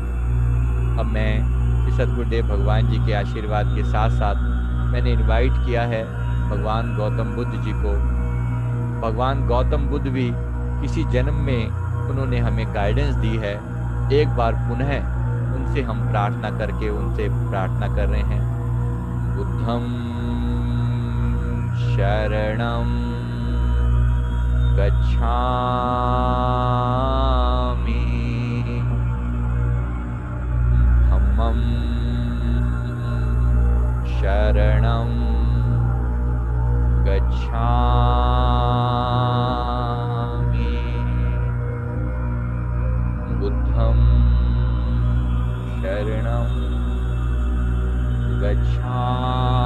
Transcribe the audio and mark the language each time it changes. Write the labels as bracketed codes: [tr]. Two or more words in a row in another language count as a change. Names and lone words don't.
[hi] अब मैं श्री सद्गुरुदेव भगवान जी के आशीर्वाद के साथ साथ मैंने इनवाइट किया है भगवान गौतम बुद्ध जी को। भगवान गौतम बुद्ध भी किसी जन्म में उन्होंने हमें गाइडेंस दी है। एक बार पुनः उनसे हम प्रार्थना करके उनसे प्रार्थना कर रहे हैं। [pi] बुद्धं शरणं गच्छामि, धम्मं शरणं गच्छामि, बुद्धं शरणं गच्छामि।